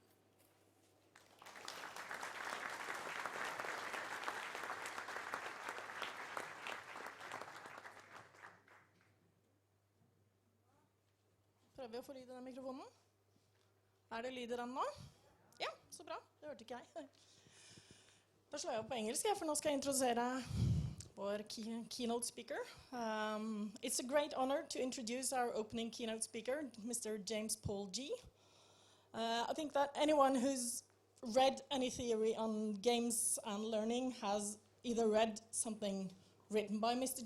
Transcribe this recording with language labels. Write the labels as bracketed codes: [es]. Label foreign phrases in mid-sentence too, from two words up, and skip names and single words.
[no] Prøver vi å få lyd i den mikrofonen? Det lyd i den nå? Ja, så bra. Det hørte ikke jeg. Da slår jeg opp på engelsk, for nå skal jeg introdusere vår [en] keynote speaker. It's a great honor to introduce our opening keynote speaker, Mr. James Paul G. I think that anyone who's read any theory on games and learning has either read something written by Mr.